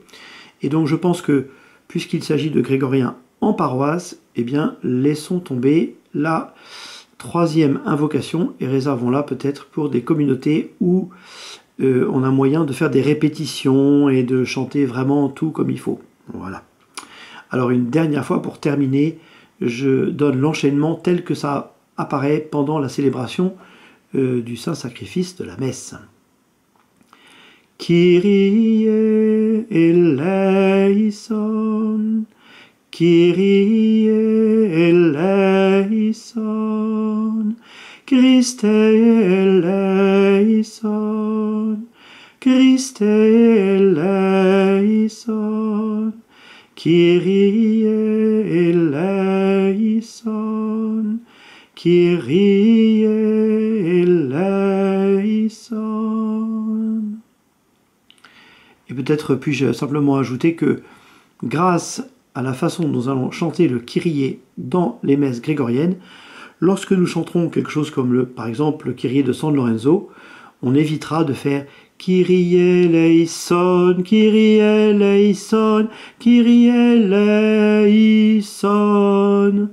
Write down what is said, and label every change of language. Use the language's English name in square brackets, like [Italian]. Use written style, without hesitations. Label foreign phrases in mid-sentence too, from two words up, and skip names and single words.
[French] Et donc je pense que, puisqu'il s'agit de grégoriens en paroisse, eh bien laissons tomber la troisième invocation et réservons-la peut-être pour des communautés où on a moyen de faire des répétitions et de chanter vraiment tout comme il faut. Voilà. Alors une dernière fois pour terminer, je donne l'enchaînement tel que ça apparaît pendant la célébration du Saint-Sacrifice de la messe. [Greek] Κύριε ελέησον, Κύριε ελέησον, Χριστέ ελέησον, Χριστέ ελέησον, Κύριε ελέησον, Κύριε ελέησον. [French] Et peut-être puis-je simplement ajouter que grâce à la façon dont nous allons chanter le Kyrie dans les messes grégoriennes, lorsque nous chanterons quelque chose comme par exemple le Kyrie de San Lorenzo, on évitera de faire [Greek] Κύριε ελέησον, Κύριε ελέησον, Κύριε ελέησον.